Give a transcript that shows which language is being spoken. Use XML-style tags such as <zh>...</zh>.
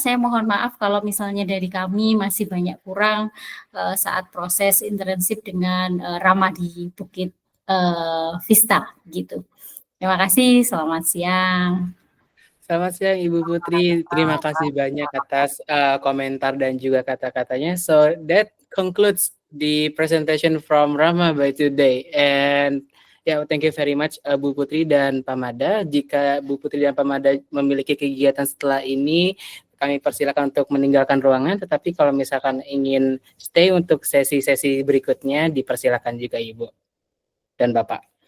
<id>Saya mohon maaf kalau misalnya dari kami masih banyak kurang saat proses internship dengan Rama di Bukit Vista gitu. Terima kasih. Selamat siang. Selamat siang Ibu Putri, terima kasih banyak atas komentar dan juga kata-katanya.</id> <en>So that concludes the presentation from Rama by today. And yeah, thank you very much Bu Putri dan Pak Mada.</en> <id>Jika Bu Putri dan Pak Mada memiliki kegiatan setelah ini, kami persilakan untuk meninggalkan ruangan. Tetapi kalau misalkan ingin stay untuk sesi-sesi berikutnya, dipersilakan juga Ibu dan Bapak.</id>